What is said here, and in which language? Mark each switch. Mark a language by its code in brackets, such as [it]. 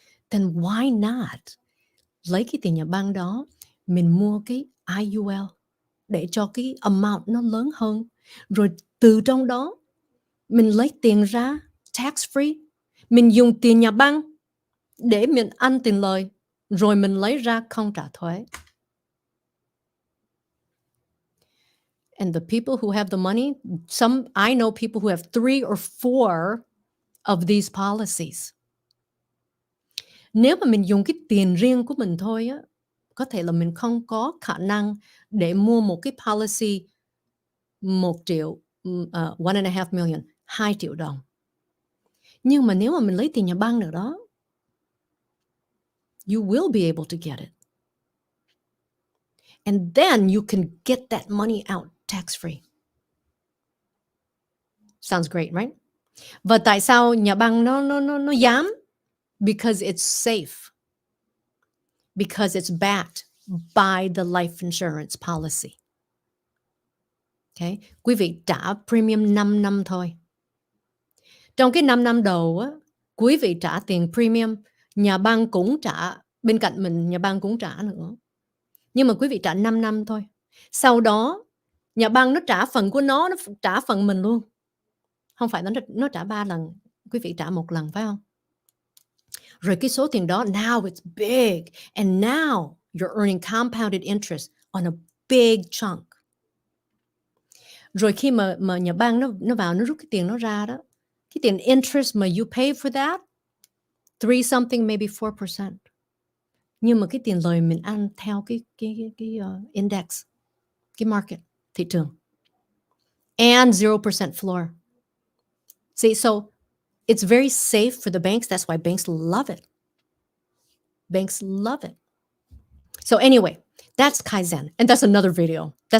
[en] Then why not [vi] lấy cái tiền nhà băng đó, mình mua cái IUL để cho cái amount nó lớn hơn. Rồi từ trong đó, mình lấy tiền ra [en] tax free. [vi] Mình dùng tiền nhà băng để mình ăn tiền lời. Rồi mình lấy ra không trả thuế. [en] And the people who have the money, I know people who have 3 or 4 of these policies. [vi] Nếu mà mình dùng cái tiền riêng của mình thôi á, có thể là mình không có khả năng để mua một cái policy 1 triệu, 1.5 million, 2 triệu đồng. Nhưng mà nếu mà mình lấy tiền nhà băng nữa đó, [en] you will be able to get it. And then you can get that money out tax free. Sounds great, right? [vi] Và tại sao nhà băng nó dám? [en] Because it's safe. Because it's backed by the life insurance policy. Okay? [vi] Quý vị trả premium 5 năm thôi. Trong cái 5 năm đầu á, quý vị trả tiền premium, nhà băng cũng trả, bên cạnh mình nhà băng cũng trả nữa. Nhưng mà quý vị trả 5 năm thôi. Sau đó, nhà băng nó trả phần của nó trả phần mình luôn. Không phải nó trả 3 lần, quý vị trả 1 lần phải không? Rồi cái số tiền đó, [en] now it's big. And now you're earning compounded interest on a big chunk. [vi] Rồi khi mà nhà băng nó vào, nó rút cái tiền nó ra đó, cái tiền interest mà [en] you pay for that, 3 something, maybe [vi] 4%. Nhưng mà cái tiền lời mình ăn theo cái index, cái market, thị trường. [en] And 0% floor. See, so it's very safe for the banks. That's why banks love it. Banks love it. So anyway, that's Kaizen. And that's another video.